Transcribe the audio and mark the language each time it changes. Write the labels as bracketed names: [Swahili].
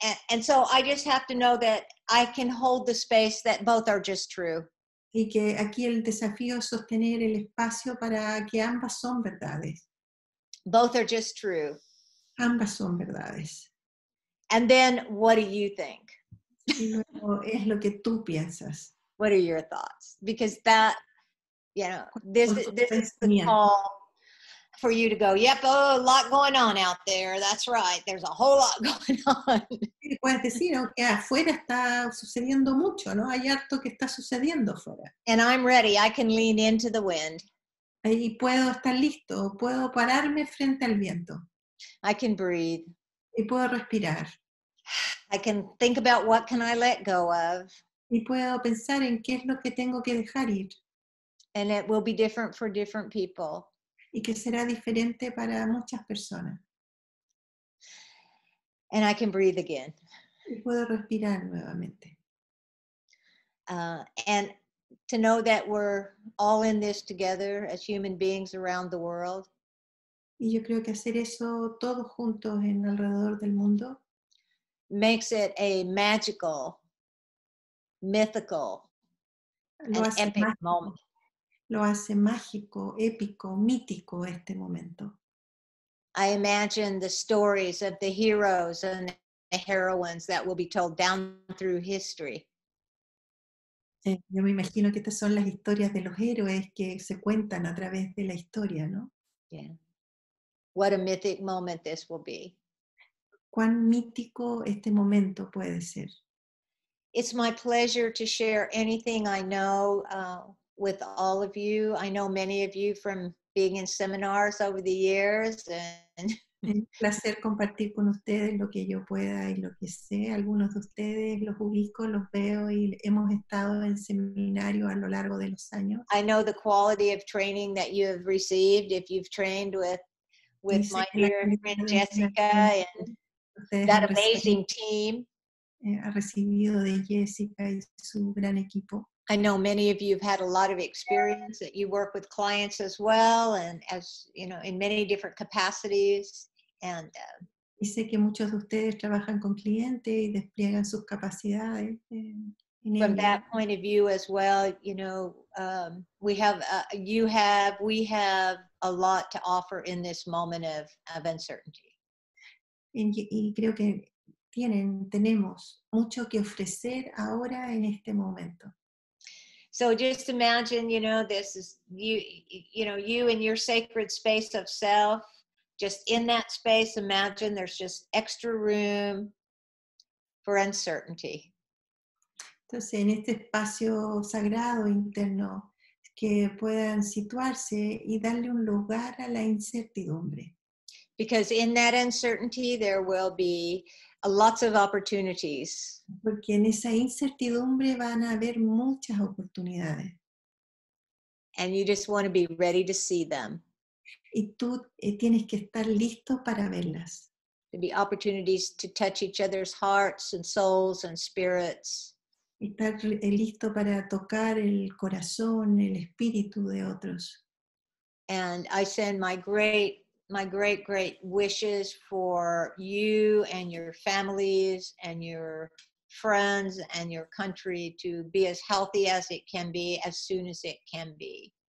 [English] And so I just have to know that I can hold the space that both are just true. [Spanish] Y que aquí el desafío es sostener el espacio para que ambas son verdades. [English] Both are just true. [Spanish] Ambas son verdades. [English] And then what do you think? [Spanish] Y luego es lo que tú piensas. [English] What are your thoughts? Because that, this is the call for you to go, yep, a lot going on out there. That's right. There's a whole lot going on. [Spanish] Puedes decir, aunque afuera está sucediendo mucho, ¿no? Hay harto que está sucediendo afuera. [English] And I'm ready. I can lean into the wind. [Spanish] Y puedo estar listo, puedo pararme frente al viento. [English] I can breathe. [Spanish] Y puedo respirar. [English] I can think about what can I let go of. [Spanish] Y puedo pensar en qué es lo que tengo que dejar ir. [English] And it will be different for different people. [Spanish] Y que será diferente para muchas personas. [English] And I can breathe again. [Spanish] Y puedo respirar nuevamente. [English] And to know that we're all in this together as human beings around the world. [Spanish] Y yo creo que hacer eso todos juntos alrededor del mundo [English] makes it a magical, mythical, and epic moment. [Spanish] Lo hace mágico, épico, mítico este momento. [English] I imagine the stories of the heroes and the heroines that will be told down through history. [Spanish] Yo me imagino que estas son las historias de los héroes que se cuentan a través de la historia, ¿no? [English] Yeah. What a mythic moment this will be. [Spanish] Cuán mítico este momento puede ser. [English] It's my pleasure to share anything I know with all of you. I know many of you from being in seminars over the years, and [Spanish] Es un placer compartir con ustedes lo que yo pueda y lo que sé. Algunos de ustedes los ubico, los veo y hemos estado en seminarios a lo largo de los años. [English] I know the quality of training that you have received if you've trained with [Spanish] Y sé [English] my [Spanish] que la [English] dear [Spanish] calidad [English] friend [Spanish] de [English] Jessica [Spanish] entrenamiento [English] and [Spanish] que ustedes [English] that [Spanish] han recibido, [English] amazing team. [Spanish] ha recibido de Jessica y su gran equipo. [English] I know many of you have had a lot of experience that you work with clients as well, and as you know, in many different capacities. And [Spanish] Y sé que muchos de ustedes trabajan con clientes y despliegan sus capacidades en [English] from [Spanish] ello. [English] that point of view as well, you know, we have a lot to offer in this moment of uncertainty. [Spanish] Y creo que tenemos mucho que ofrecer ahora en este momento. [English] So just imagine, you know, this is you in your sacred space of self. Just in that space, imagine there's just extra room for uncertainty. [Spanish] Entonces, en este espacio sagrado interno, que puedan situarse y darle un lugar a la incertidumbre. [English] Because in that uncertainty, there will be lots of opportunities. [Spanish] Porque en esa incertidumbre van a haber muchas oportunidades. [English] And you just want to be ready to see them. [Spanish] Y tú tienes que estar listo para verlas. [English] There'll be opportunities to touch each other's hearts and souls and spirits. [Spanish] Estar listo para tocar el corazón, el espíritu de otros. [English] And I send my great wishes for you and your families and your friends and your country to be as healthy as it can be as soon as it can be.